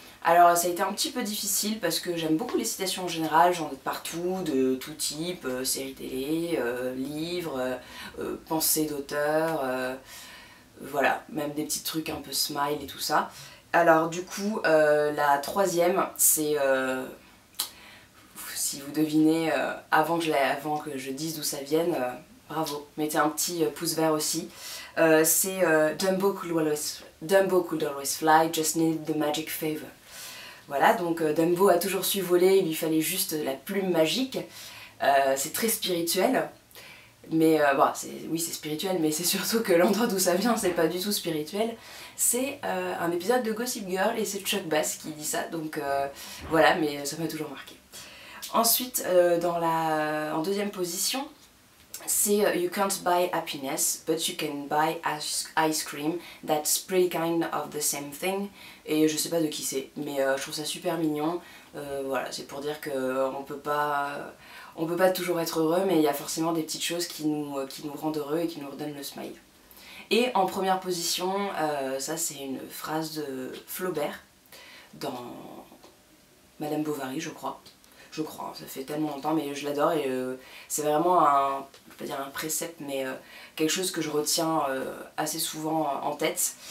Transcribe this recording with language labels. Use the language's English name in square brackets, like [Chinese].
[French] Alors ça a été un petit peu difficile parce que j'aime beaucoup les citations en général, j'en ai de partout, de tout type, séries télé, livres, pensées d'auteur, voilà, même des petits trucs un peu smile et tout ça. Alors du coup, la troisième, c'est, si vous devinez avant que je dise d'où ça vienne, bravo, mettez un petit pouce vert aussi. C'est [English] Dumbo could always fly, just needed the magic favor. [French] Voilà, donc Dumbo a toujours su voler, il lui fallait juste la plume magique. C'est très spirituel, mais bon, oui c'est spirituel, mais c'est surtout que l'endroit d'où ça vient, c'est pas du tout spirituel. C'est un épisode de Gossip Girl et c'est Chuck Bass qui dit ça, donc voilà, mais ça m'a toujours marqué. Ensuite, en deuxième position, c'est [English] You can't buy happiness, but you can buy ice cream, that's pretty kind of the same thing. [French] Et je sais pas de qui c'est, mais je trouve ça super mignon. Voilà, c'est pour dire qu'on peut pas toujours être heureux, mais il y a forcément des petites choses qui nous rendent heureux et qui nous redonnent le smile. Et en première position, ça c'est une phrase de Flaubert dans Madame Bovary, je crois, ça fait tellement longtemps, mais je l'adore et c'est vraiment je peux pas dire un précepte, mais quelque chose que je retiens assez souvent en tête.